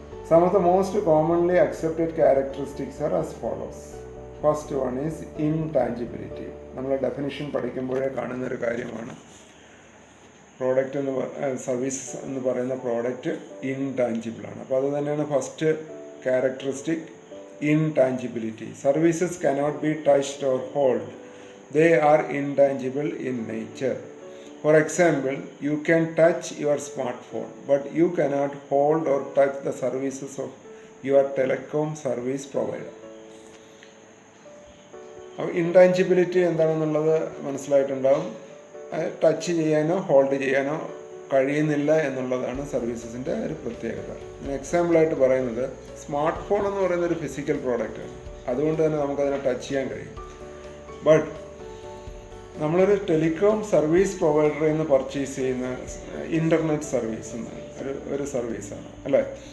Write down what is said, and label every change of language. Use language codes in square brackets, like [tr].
[en] Some of the most commonly accepted characteristics are as follows. First one is intangibility. [ml] നമ്മൾ definition പഠിക്കുമ്പോഴേ കാണുന്നൊരു കാര്യമാണ്. Product service എന്ന് പറയുന്ന product intangible ആണ്. അപ്പോൾ അത് തന്നെയാണ് first characteristic, intangibility. [en] Services cannot be touched or held. They are intangible in nature. For example, you can touch your smartphone, but you cannot hold or touch the services of your telecom service provider. [ml] അപ്പോൾ intangibility എന്താണെന്നുള്ളത് മനസ്സിലായിട്ടുണ്ടാവും. Touch ചെയ്യാനോ hold ചെയ്യാനോ കഴിയുന്നില്ല എന്നുള്ളതാണ് സർവീസസിൻ്റെ ഒരു പ്രത്യേകത. എക്സാമ്പിളായിട്ട് പറയുന്നത് സ്മാർട്ട് ഫോൺ എന്ന് പറയുന്ന ഒരു ഫിസിക്കൽ പ്രോഡക്റ്റാണ്. അതുകൊണ്ട് തന്നെ നമുക്കതിനെ ടച്ച് ചെയ്യാൻ കഴിയും. ബട്ട് നമ്മളൊരു ടെലികോം സർവീസ് പ്രൊവൈഡറിൽ നിന്ന് പർച്ചേസ് ചെയ്യുന്ന ഇൻ്റർനെറ്റ് സർവീസ് ഒരു സർവീസാണ് അല്ലേ.